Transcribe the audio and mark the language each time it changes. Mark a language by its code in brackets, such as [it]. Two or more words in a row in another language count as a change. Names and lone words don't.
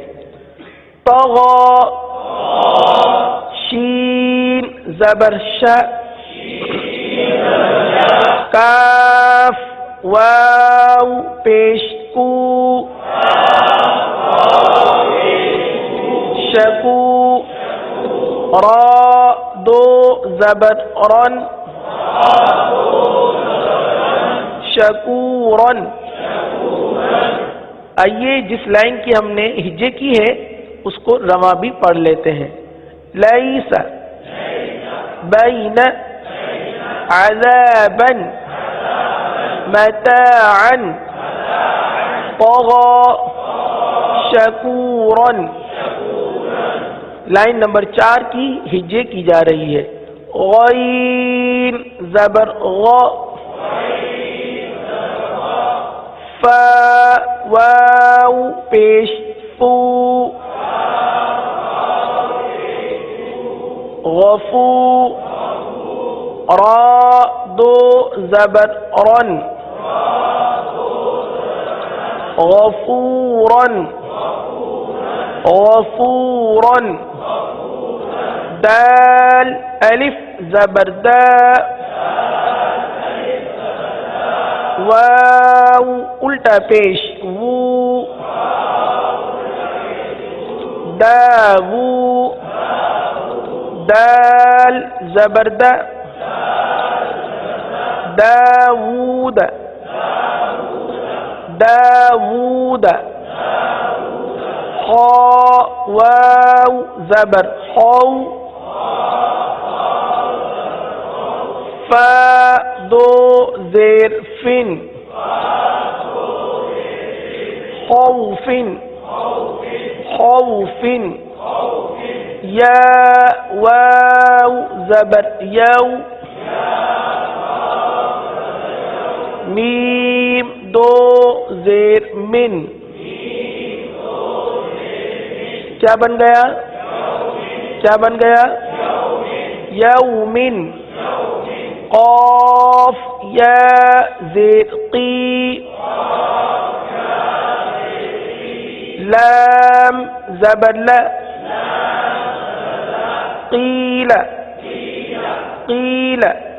[ur] طغا شین زبر ش کاف واو پیش کو شکو را دو زبر رن شکورن. آئیے جس لائن کی ہم نے ہجے کی ہے اس کو رواں بھی پڑھ لیتے ہیں. [ar] لیس بین عذابا متاعا طغى شکورا. [ur] لائن نمبر 4 کی ہجے کی جا رہی ہے. غین زبر غ فا واو پیش فو غفو را دو زبر رن غفورا غفورا. دال الف زبر دا واو الٹا پیش وو داوو دال زبر دا داوود داوود. خا واو زبر خو فا دو زیر فن خوفن خوفن. یا واو زبر یو میم دو زیر من، کیا بن گیا؟ کیا بن گیا؟ یومن. قاف یا زیر قی، لام زبر لا، قیل قیل.